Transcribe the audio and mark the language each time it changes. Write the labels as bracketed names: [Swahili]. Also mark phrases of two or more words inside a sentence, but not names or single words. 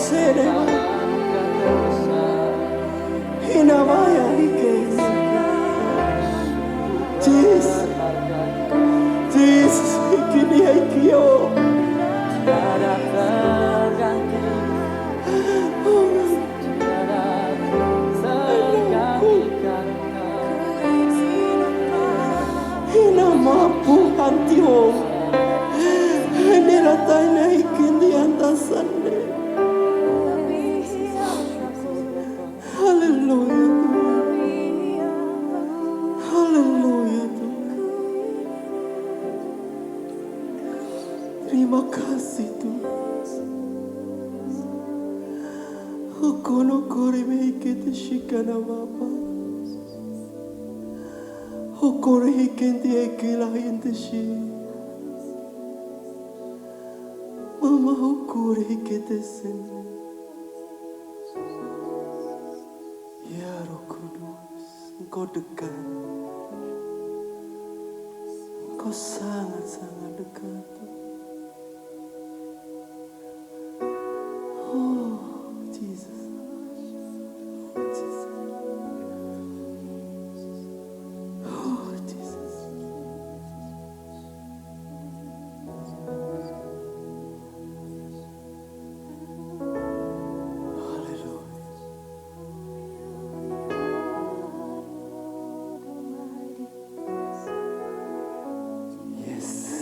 [Indonesian] Hikenema. Hinamaya hikes. Jesus. Jesus. Hikini hikio. Tiada terganti, tiada tergantikan Hinamapu hantio. Niratayna hikindi antasande. Haleluya Tuhan. Haleluya Tuhan. Terima kasih Tuhan. Hokono kore meikete shikana baba. Hokore hikenti ekila hinte shi. Mama hokore hikete sende. Ya Roh Kudus, Engkau dekat. Engkau sangat-sangat dekat. Oh, Jesus. Jesus. Oh, Jesus. Hallelujah. [English] Yes.